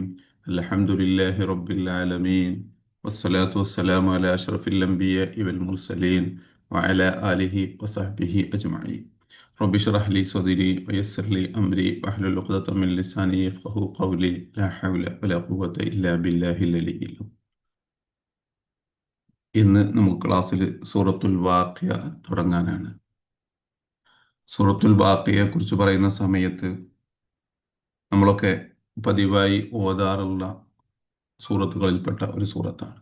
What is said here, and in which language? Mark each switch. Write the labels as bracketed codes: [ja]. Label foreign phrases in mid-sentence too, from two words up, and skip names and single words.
[ar] الحمد لله رب العالمين، والصلاة والسلام على أشرف الأنبياء والمرسلين وعلى آله وصحبه أجمعين. رب اشرح لي صدري ويسر لي أمري واحلل عقدة من لساني يفقهوا قولي. لا حول ولا قوة إلا بالله العلي العظيم. [ml] ഇന്ന് നമുക്ക് ക്ലാസ്സിൽ സൂറത്തുൽ വാഖിയ തുടങ്ങാനാണ്. സൂറത്തുൽ വാഖിയയെ കുറിച്ച് പറയുന്ന സമയത്ത് നമ്മളൊക്കെ പതിവായി ഓതാറുള്ള സൂറത്തുകളിൽപ്പെട്ട ഒരു സൂറത്താണ്.